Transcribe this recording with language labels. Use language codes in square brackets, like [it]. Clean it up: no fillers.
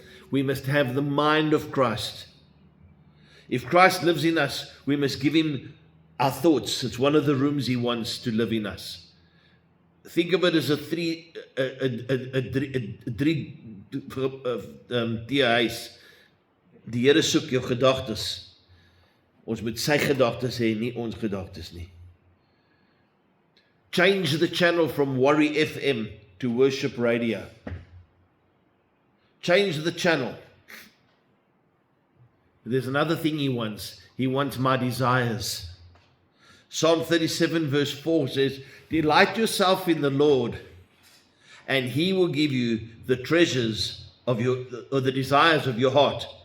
[en] We must have the mind of Christ. If Christ lives in us, we must give Him our thoughts. It's one of the rooms He wants to live in us. Think of it as a three huis. [af] Die Here soek jou gedagtes. Ons moet sy gedagtes hê, nie ons gedagtes nie. [en] Change the channel from Worry FM to Worship Radio. Change the channel. There's another thing He wants. He wants my desires. Psalm 37 verse 4 says, delight yourself in the Lord, and He will give you the treasures of the desires of your heart.